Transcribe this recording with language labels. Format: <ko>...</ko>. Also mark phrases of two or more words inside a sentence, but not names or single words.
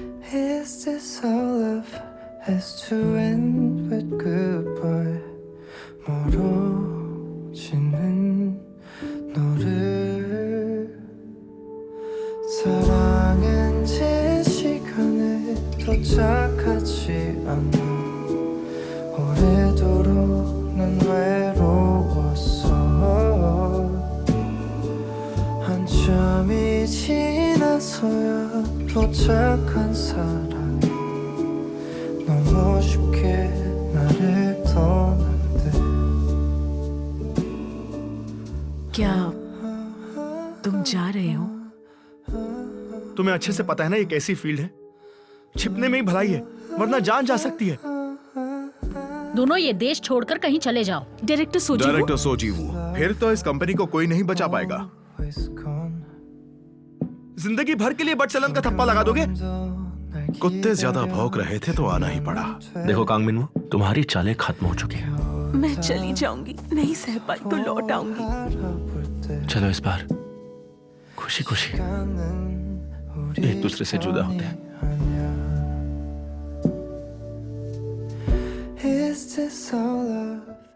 <en>Is this all love has to end with goodbye?</en> <ko>멀어지는 너를 사랑은 제 시간에 도착하지 않아 오래도록 난 외로웠어 한참이 지나서야 도착한 사랑이 너무 쉽게 나를 떠난대</ko> <hi>क्या तुम जा रहे हो? तुम्हें अच्छे से पता है ना ये कैसी फील्ड है। छिपने में ही भलाई है, वरना जान जा सकती है। दोनों ये देश छोड़कर कहीं चले जाओ। डायरेक्टर सोजीवो? डायरेक्टर सोजीवो, फिर तो इस कंपनी को कोई नहीं बचा पाएगा। जिंदगी भर के लिए बटसलन का थप्पा लगा दोगे? कुत्ते ज्यादा भौंक रहे थे तो आना ही पड़ा। देखो कांग मिनवो, तुम्हारी चालें खत्म हो चुकी हैं। मैं चली जाऊंगी, नहीं सह पाई तो लौट आऊंगी। चलो इस बार खुशी खुशी एक दूसरे से जुदा होते हैं।</hi> <en>Is this all love</en>